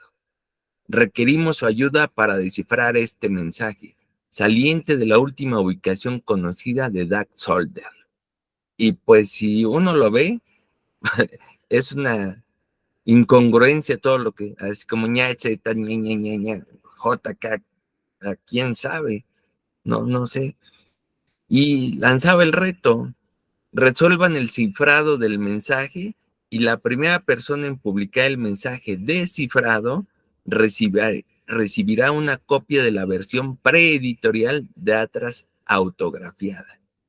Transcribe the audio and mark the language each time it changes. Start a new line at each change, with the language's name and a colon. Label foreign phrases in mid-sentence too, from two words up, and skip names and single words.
Spanish: Requerimos su ayuda para descifrar este mensaje, saliente de la última ubicación conocida de Doug Solder. Y pues si uno lo ve, es una incongruencia todo lo que, así como ña, z, ña, ña, ña, ña, JK, quién sabe, no sé. Y lanzaba el reto, resuelvan el cifrado del mensaje y la primera persona en publicar el mensaje descifrado recibirá una copia de la versión preeditorial de Atlas autografiada.